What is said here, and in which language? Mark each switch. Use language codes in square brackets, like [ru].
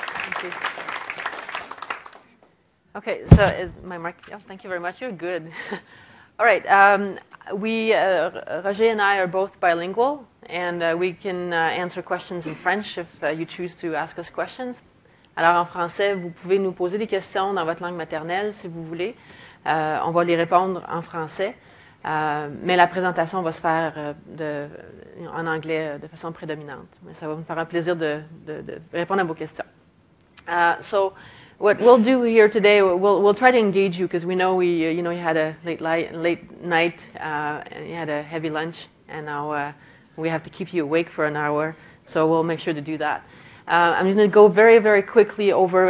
[en] Thank you. Okay, so is my mic? Yeah, thank you very much. You're good. All right. Roger and I are both bilingual, and we can answer questions in French if you choose to ask us questions. [fr] Alors en français, vous pouvez nous poser des questions dans votre langue maternelle si vous voulez. On va les répondre en français, mais la présentation va se faire en anglais de façon prédominante. Mais ça va me faire un plaisir de répondre à vos questions. [en] So what we'll do here today, we'll try to engage you, because we know you had a late night, and you had a heavy lunch, and now we have to keep you awake for an hour. So we'll make sure to do that. I'm just going to go very, very quickly over.